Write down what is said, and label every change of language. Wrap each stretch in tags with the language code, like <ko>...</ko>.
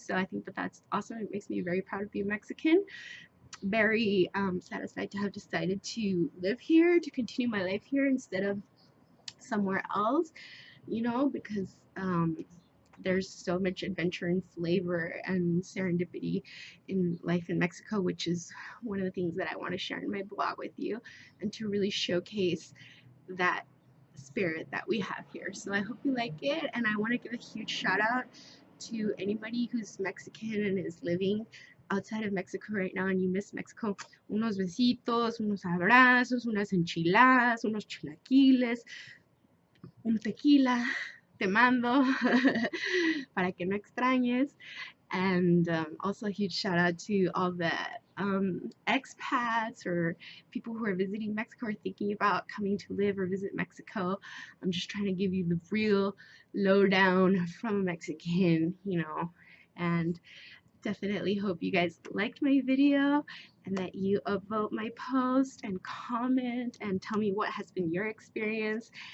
<en>So I think that that's awesome. It makes me very proud to be a Mexican, very satisfied to have decided to live here, to continue my life here instead of somewhere else, you know, because there's so much adventure and flavor and serendipity in life in Mexico, which is one of the things that I want to share in my blog with you and to really showcase that spirit that we have here. So I hope you like it, and I want to give a huge shout out to anybody who's Mexican and is living outside of Mexico right now and you miss Mexico.</en> <es>Unos besitos, unos abrazos, unas enchiladas, unos chilaquiles, un tequila, te mando para que no extrañes.</es> <en>And also a huge shout out to all the expats or people who are visiting Mexico or thinking about coming to live or visit Mexico. I'm just trying to give you the real lowdown from a Mexican, you know, and definitely hope you guys liked my video and that you upvote my post and comment and tell me what has been your experience.</en>